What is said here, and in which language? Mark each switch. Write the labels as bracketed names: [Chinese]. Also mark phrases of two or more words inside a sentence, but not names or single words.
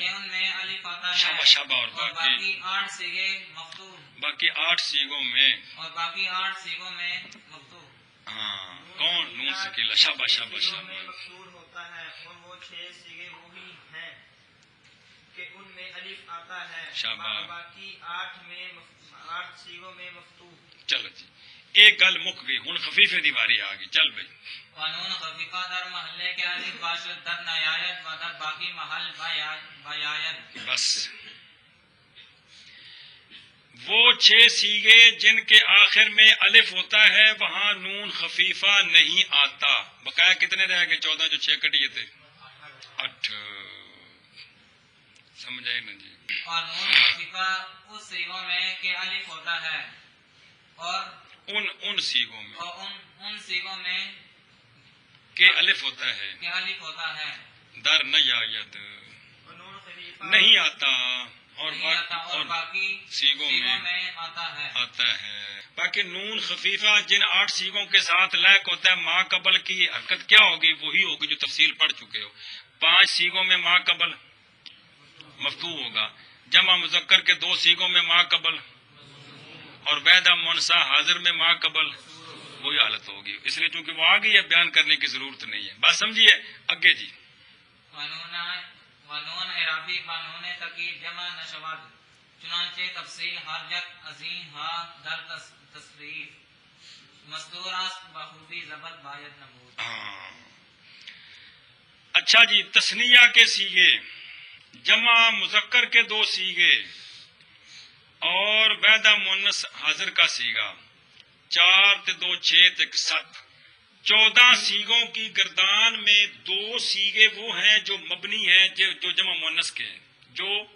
[Urdu] شاباش شاباش۔ اور باقی 8 صیغے مفتوح، باقی 8 صیغوں میں اور باقی 8 صیغوں میں مفتوح۔ ہاں، کون؟ نون ثقیلہ۔ شاباش شاباش مقصور ہوتا ہے، اور وہ 6 صیغے وہی ہیں کہ ان میں الف آتا ہے. शाबाश। باقی 8 صیغوں میں مفتوح. چلو جی, [Punjabi] ایک گل مک گئی، ہن خفیفے دی واری آ گئی، چل بھائی [Persian] قانون خفیفہ در محلے کے الف باشد در نیاید و در باقی محل بیاید. [Urdu] بس وہ 6 سیغے جن کے آخر میں الف ہوتا ہے وہاں نون خفیفہ نہیں آتا. بقایا کتنے رہ گئے؟ 14 جو 6 کٹیے تھے 8. سمجھ آئی نا جی؟ اور نون خفیفہ اس سیغوں میں کہ الف ہوتا ہے اور ان سیغوں میں ان سیغوں میں کہ الف ہوتا ہے، کہ الف ہوتا ہے [Persian] در نیاید [Urdu] ونون خفیفہ نہیں آتا، اور باقی سیغوں میں آتا ہے. باقی نون خفیفہ جن 8 سیغوں کے ساتھ لائق ہوتا ہے ما قبل کی حرکت کیا ہوگی؟ وہی ہوگی جو تفصیل پڑھ چکے ہو. 5 سیغوں میں ما قبل مفتوح ہوگا، جمع مذکر کے 2 سیغوں میں ما قبل، اور وحدہ منسا حاضر میں ما قبل وہی حالت ہوگی. اس لیے چونکہ وہ آ گئی ہے بیان کرنے کی ضرورت نہیں ہے. بات سمجھیے اگے جی. [Persian] ونون اعرابی قانون تقید جمع نشود چنانچہ تفصیل حرجت عظیم ہا در تصریف مستور است بخوبی ضبط باید نبود. [Urdu] اچھا جی، تثنیہ کے سیغے، جمع مذکر کے 2 سیغے اور وحدہ مؤنث حاضر کا سیغہ، 4 تے 2 6 تے 7، 14 سیغوں کی گردان میں 2 سیغے وہ ہیں جو مبنی ہیں، جو جمع مؤنث کے ہیں، جو